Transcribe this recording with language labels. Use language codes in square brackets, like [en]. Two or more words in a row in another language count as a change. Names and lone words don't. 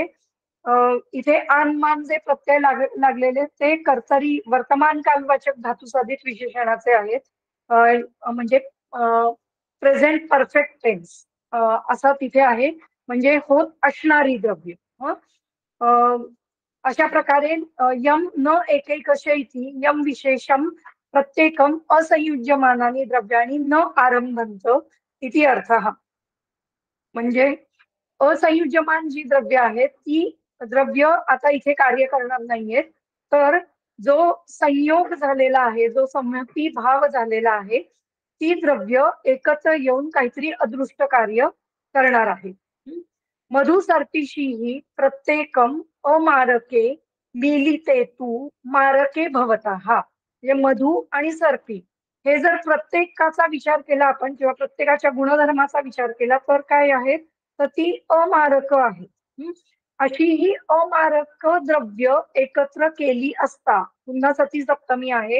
[mr] इथे आन मान जे प्रत्यय लागलेले ते कर्तरी वर्तमान कालवाचक धातुसाधित विशेषणाचे आहेत. म्हणजे [en] present perfect tense [mr] असा तिथे आहे म्हणजे होत असणारी द्रव्य. [sa] अशा प्रकारे यम न एकैकश इति यम विशेषम प्रत्येकम असंयुज्यमानानी द्रव्याणी न आरंभंत इति अर्थः. [mr] म्हणजे असंयुज्यमान जी द्रव्य आहेत ती द्रव्य आता इथे कार्य करणार नाहीयेत, तर जो संयोग झालेला आहे, जो संहती भाव झालेला आहे ती द्रव्य एकत्र येऊन काहीतरी अदृष्ट कार्य करणार आहे. [sa] मधु सर्पिशीही प्रत्येकम अमारके मिलिते तू मारके भवतः. [mr] म्हणजे मधु आणि सर्पी हे जर प्रत्येकाचा विचार केला आपण किंवा प्रत्येकाच्या गुणधर्माचा विचार केला तर काय आहेत तर ती अमारक आहेत. अशी ही अमारक द्रव्य एकत्र केली असता, पुन्हा सती सप्तमी आहे,